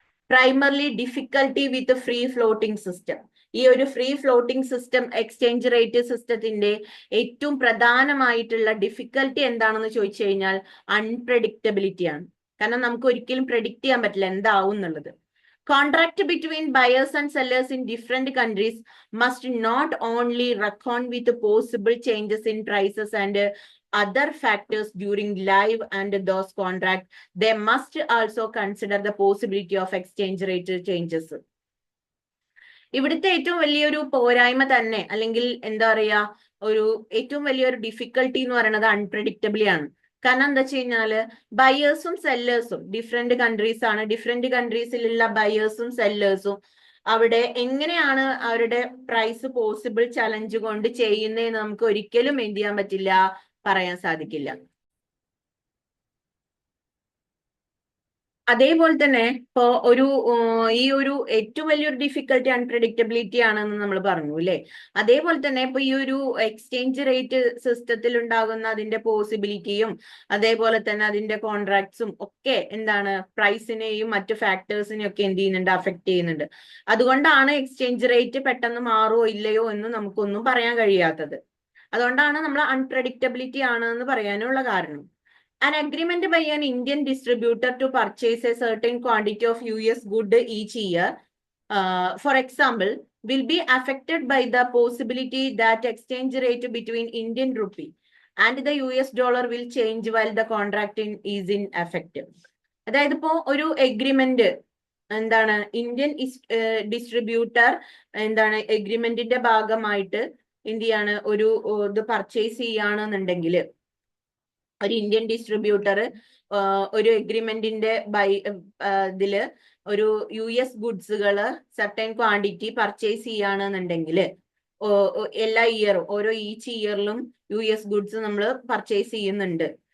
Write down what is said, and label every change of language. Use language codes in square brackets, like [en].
[en] Primarily difficulty with free floating system. [ml] ഈ ഒരു free floating system exchange rate സിസ്റ്റത്തിന്റെ ഏറ്റവും പ്രധാനമായിട്ടുള്ള ഡിഫിക്കൽട്ടി എന്താണെന്ന് ചോദിച്ചു കഴിഞ്ഞാൽ അൺപ്രഡിക്റ്റബിലിറ്റി ആണ്. കാരണം നമുക്ക് ഒരിക്കലും പ്രഡിക്റ്റ് ചെയ്യാൻ പറ്റില്ല എന്താവും എന്നുള്ളത്. [en] Contract between buyers and sellers in different countries must not only reckon with possible changes in prices and other factors during live and those contract, they must also consider the possibility of exchange rate changes. [ml] ഇവിടുത്തെ ഏറ്റവും വലിയൊരു പോരായ്മ തന്നെ അല്ലെങ്കിൽ എന്താ പറയാ ഒരു ഏറ്റവും വലിയൊരു ഡിഫിക്കൽട്ടി എന്ന് പറയുന്നത് അൺപ്രഡിക്റ്റബിളി ആണ്. കാരണം എന്താ വെച്ച് കഴിഞ്ഞാല് ബയേഴ്സും സെല്ലേഴ്സും ഡിഫറെന്റ് കൺട്രീസ് ആണ്. ഡിഫറെന്റ് കൺട്രീസിലുള്ള ബയേഴ്സും സെല്ലേഴ്സും അവിടെ എങ്ങനെയാണ് അവരുടെ പ്രൈസ് പോസിബിൾ ചലഞ്ച് കൊണ്ട് ചെയ്യുന്നതെന്ന് നമുക്ക് ഒരിക്കലും എന്ത് ചെയ്യാൻ പറ്റില്ല, പറയാൻ സാധിക്കില്ല. അതേപോലെ തന്നെ ഇപ്പോ ഈ ഒരു ഏറ്റവും വലിയൊരു ഡിഫിക്കൽട്ടി അൺപ്രഡിക്റ്റബിലിറ്റി ആണെന്ന് നമ്മൾ പറഞ്ഞു അല്ലെ. അതേപോലെ തന്നെ ഇപ്പൊ ഈ ഒരു എക്സ്ചേഞ്ച് റേറ്റ് സിസ്റ്റത്തിൽ ഉണ്ടാകുന്ന അതിന്റെ പോസിബിലിറ്റിയും അതേപോലെ തന്നെ അതിന്റെ കോൺട്രാക്ട്സും ഒക്കെ എന്താണ് പ്രൈസിനെയും മറ്റു ഫാക്ടേഴ്സിനെയും ഒക്കെ എന്ത് ചെയ്യുന്നുണ്ട്, അഫക്ട് ചെയ്യുന്നുണ്ട്. അതുകൊണ്ടാണ് എക്സ്ചേഞ്ച് റേറ്റ് പെട്ടെന്ന് മാറുമോ ഇല്ലയോ എന്ന് നമുക്കൊന്നും പറയാൻ കഴിയാത്തത്. അതുകൊണ്ടാണ് നമ്മൾ അൺപ്രഡിക്റ്റബിലിറ്റി ആണ് എന്ന് പറയാനുള്ള കാരണം. [en] An agreement by an Indian distributor to purchase a certain quantity of US good each year, for example, will be affected by the possibility that exchange rate between Indian rupee and the US dollar will change while the contract is in effect. [ml] അതായത് ഇപ്പോ ഒരു agreement എന്താണ് Indian distributor എന്താണ് എഗ്രിമെന്റിന്റെ ഭാഗമായിട്ട് എന്ത് ചെയ്യാണ് ഒരു ഇത് പർച്ചേസ് ചെയ്യുകയാണെന്നുണ്ടെങ്കിൽ ഒരു ഇന്ത്യൻ ഡിസ്ട്രിബ്യൂട്ടർ ഒരു എഗ്രിമെന്റിന്റെ ഇതില് ഒരു US ഗുഡ്സുകള് സർട്ടൻ ക്വാണ്ടിറ്റി പർച്ചേസ് ചെയ്യുകയാണെന്നുണ്ടെങ്കിൽ എല്ലാ ഇയറും ഓരോ ഈച്ച് ഇയറിലും US ഗുഡ്സ് നമ്മൾ പർച്ചേസ് ചെയ്യുന്നുണ്ട്.